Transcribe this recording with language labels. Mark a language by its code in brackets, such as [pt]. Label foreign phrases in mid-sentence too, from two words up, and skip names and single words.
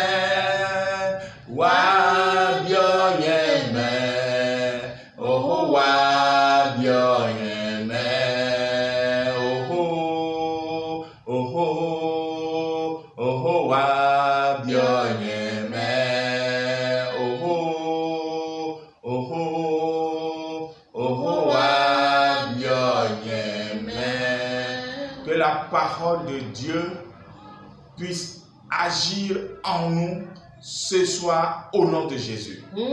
[fr] wa bio yeme, oh wa bio yeme, oh wa bio yeme, Que la parole de Dieu puisse agir en nous ce soir au nom de Jésus.